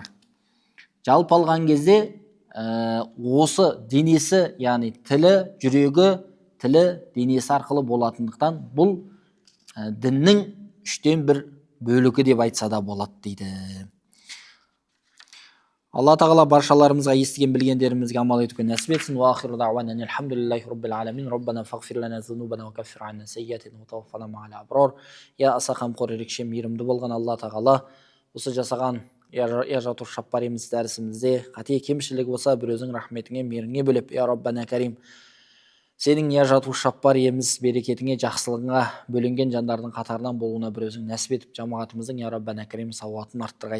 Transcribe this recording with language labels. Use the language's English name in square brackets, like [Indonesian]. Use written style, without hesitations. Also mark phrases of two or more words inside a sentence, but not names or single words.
[Kazakh] Жалпы алған кезде осы денесі, яғни тілі, жүрегі, тілі, денесі арқылы болатындықтан бұл діннің 3/3 бөлігі деп айтса да болады дейді. Алла тағала баршаларымызға естіген білгендерімізге амал етуге нәсіп етсін. [Arabic] وآخر دعوانا الحمد لله رب العالمين. ربنا فاغفر لنا ذنوبنا وكفر عنا سيئاتنا وتوفنا مع الأبرار. [Kazakh] Я аса қамқор ерекше мейірімді болған Алла тағала, осы жасаған Яжатур Шаппаримыз дәрісімізде қате кемшілігі болса бір өзің рахметіңе, мейіріңе бөліп, [Arabic] يا ربنا كريم, [Kazakh] сенің Яжатур Шаппаримыз берекетіңе, жақсылығыңа бөленген жандардың қатарынан болуына бір өзің нәсіп етіп, жамағатымыздың [Arabic] يا ربنا كريم [Kazakh] сауатын арттырғайсың.